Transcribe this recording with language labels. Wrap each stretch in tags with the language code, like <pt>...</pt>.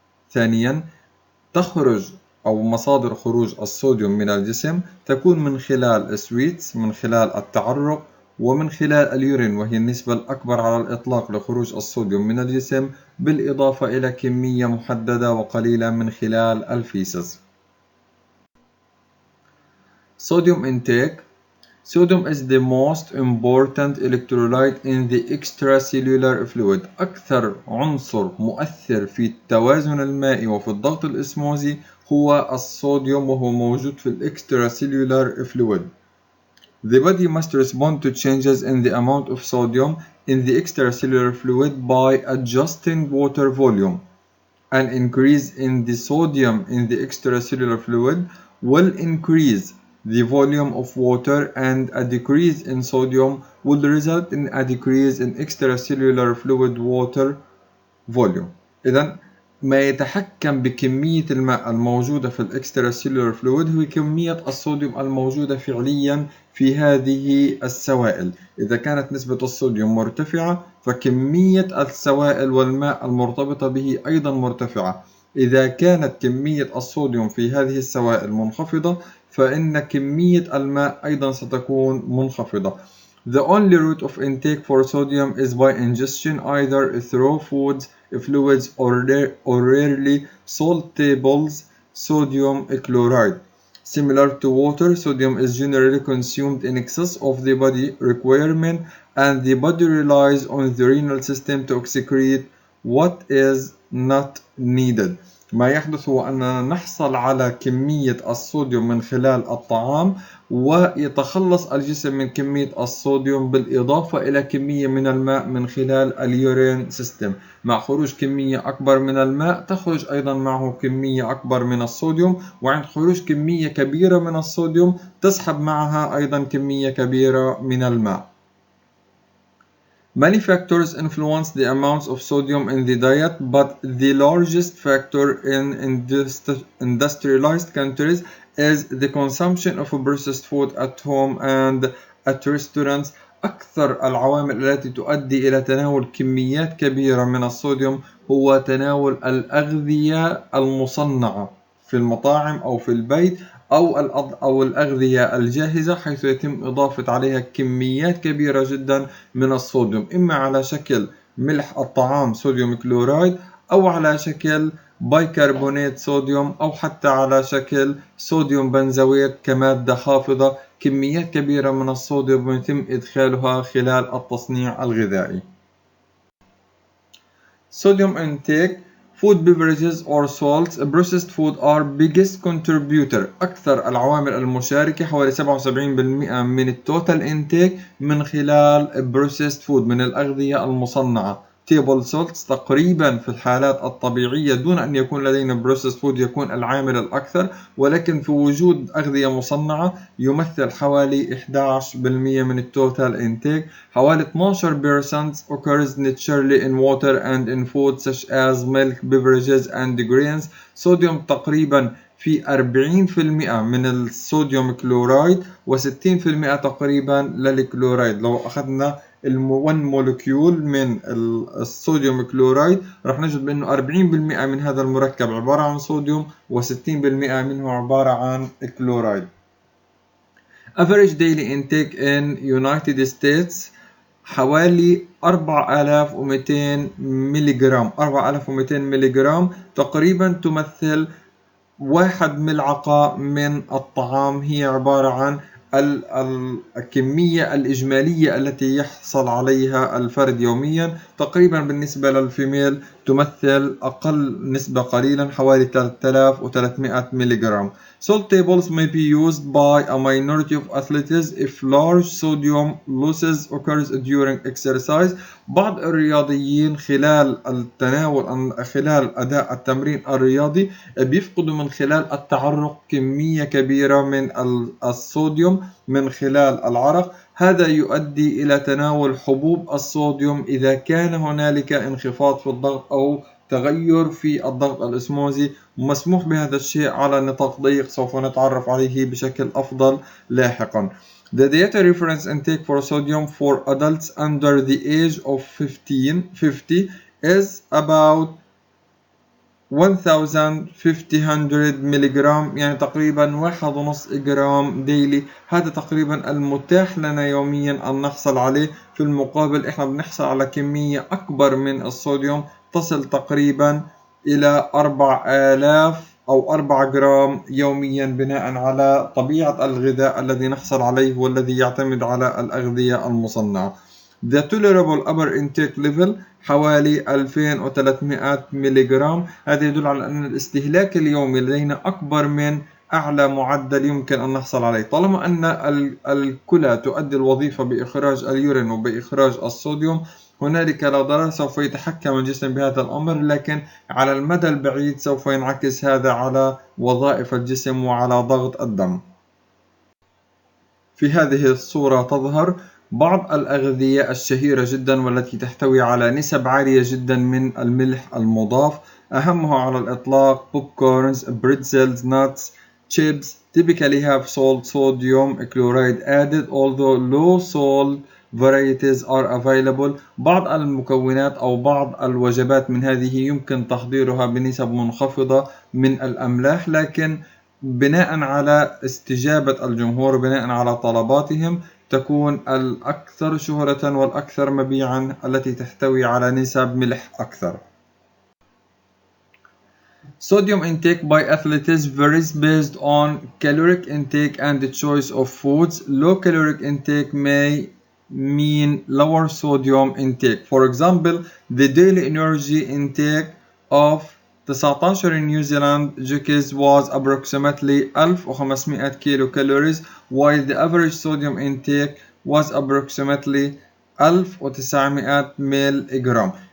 <ar>ثانياً، تخرج أو مصادر خروج الصوديوم من الجسم تكون من خلال سويتس، من خلال التعرق، ومن خلال اليورين، وهي النسبة الأكبر على الإطلاق لخروج الصوديوم من الجسم، بالإضافة إلى كمية محددة وقليلة من خلال الفيسز.</ar> <en>Sodium intake. Sodium is the most important electrolyte in the extracellular fluid.</en> <ar>أكثر عنصر مؤثر في التوازن المائي وفي الضغط الإسموزي هو الصوديوم، وهو موجود في extracellular fluid.</ar> <en>The body must respond to changes in the amount of sodium in the extracellular fluid by adjusting water volume. An increase in the sodium in the extracellular fluid will increase the volume of water, and a decrease in sodium will result in a decrease in extracellular fluid water volume.</en> <ar>إذن ما يتحكم بكمية الماء الموجودة في الاكستراسيلولار فلويد هو كمية الصوديوم الموجودة فعليا في هذه السوائل. إذا كانت نسبة الصوديوم مرتفعة فكمية السوائل والماء المرتبطة به أيضا مرتفعة. إذا كانت كمية الصوديوم في هذه السوائل منخفضة فإن كمية الماء أيضا ستكون منخفضة.</ar> <en>The only route of intake for sodium is by ingestion, either through foods, fluids, or rarely salt tables sodium chloride. Similar to water, sodium is generally consumed in excess of the body requirement, and the body relies on the renal system to excrete what is not needed.</en> <ar>ما يحدث هو أننا نحصل على كمية الصوديوم من خلال الطعام، ويتخلص الجسم من كمية الصوديوم بالإضافة إلى كمية من الماء من خلال اليورين سيستم. مع خروج كمية أكبر من الماء تخرج أيضا معه كمية أكبر من الصوديوم، وعند خروج كمية كبيرة من الصوديوم تسحب معها أيضا كمية كبيرة من الماء.</ar> <en>Many factors influence the amounts of sodium in the diet, but the largest factor in industrialized countries is the consumption of processed food at home and at restaurants.</en> <ar>أكثر العوامل التي تؤدي إلى تناول كميات كبيرة من الصوديوم هو تناول الأغذية المصنعة في المطاعم أو في البيت، أو الأغذية الجاهزة، حيث يتم إضافة عليها كميات كبيرة جدا من الصوديوم، إما على شكل ملح الطعام صوديوم كلورايد، أو على شكل بايكربونات صوديوم، أو حتى على شكل صوديوم بنزويت كمادة حافظة. كميات كبيرة من الصوديوم يتم إدخالها خلال التصنيع الغذائي.</ar> <en>Sodium intake. Food, beverages or salts. Processed food are biggest contributor.</en> <ar>أكثر العوامل المشاركة حوالي 77% من التوتال intake من خلال processed food، من الأغذية المصنعة. table salts تقريبا في الحالات الطبيعية دون أن يكون لدينا processed food يكون العامل الأكثر، ولكن في وجود أغذية مصنعة يمثل حوالي 11% من التوتال intake.</ar> <en>حوالي 12% occurs naturally in water and in food such as milk, beverages and grains.</en> <ar>صوديوم تقريبا في 40% من الصوديوم كلورايد و60% تقريبا للكلورايد. لو أخذنا 1 مولكيول من الصوديوم كلورايد راح نجد بأنه 40% من هذا المركب عبارة عن صوديوم و60% منه عبارة عن كلورايد.</ar> <en>Average daily intake in United States</en> <ar>حوالي 4200 ملغ. 4200 ملغ تقريبا تمثل 1 ملعقة من الطعام. هي عبارة عن الكمية الإجمالية التي يحصل عليها الفرد يوميا. تقريبا بالنسبة للفيميل تمثل أقل نسبة قليلا، حوالي 3300 ملغ.</ar> <en>Salt tables may be used by a minority of athletes if large sodium losses occurs during exercise.</en> <ar>بعض الرياضيين خلال خلال أداء التمرين الرياضي بيفقدوا من خلال التعرق كمية كبيرة من الصوديوم من خلال العرق. هذا يؤدي إلى تناول حبوب الصوديوم إذا كان هنالك انخفاض في الضغط أو تغير في الضغط الأسموزي. مسموح بهذا الشيء على نطاق ضيق، سوف نتعرف عليه بشكل أفضل لاحقا.</ar> <en>The data reference intake for sodium for adults under the age of 50 is about 1500</en> <ar>ملغ، يعني تقريبا 1.5 جرام ديلي. هذا تقريبا المتاح لنا يوميا أن نحصل عليه. في المقابل احنا بنحصل على كمية أكبر من الصوديوم تصل تقريبا إلى 4000 أو 4 جرام يوميا، بناء على طبيعة الغذاء الذي نحصل عليه والذي يعتمد على الأغذية المصنعة.</ar> <en>The tolerable upper intake level</en> <ar>حوالي 2300 ملغ. هذا يدل على أن الاستهلاك اليومي لدينا أكبر من أعلى معدل يمكن أن نحصل عليه. طالما أن الكلى تؤدي الوظيفة بإخراج اليورين وبإخراج الصوديوم، هنالك لا ضرر، سوف يتحكم الجسم بهذا الأمر، لكن على المدى البعيد سوف ينعكس هذا على وظائف الجسم وعلى ضغط الدم. في هذه الصورة تظهر بعض الأغذية الشهيرة جدا والتي تحتوي على نسب عالية جدا من الملح المضاف. أهمها على الإطلاق بوب كورنز، بريتزلز، ناتس،</ar> <en>chips typically have sodium chloride added, although low salt varieties are available.</en> <ar>بعض المكونات أو بعض الوجبات من هذه يمكن تحضيرها بنسب منخفضة من الأملاح، لكن بناء على استجابة الجمهور، بناء على طلباتهم، تكون الأكثر شهرة والأكثر مبيعا التي تحتوي على نسب ملح أكثر.</ar> <en>Sodium intake by athletes varies based on caloric intake and the choice of foods. Low caloric intake may mean lower sodium intake. For example, the daily energy intake of 19 New Zealand jockeys was approximately 1500 kilocalories, while the average sodium intake was approximately 1900 ملغ.</en>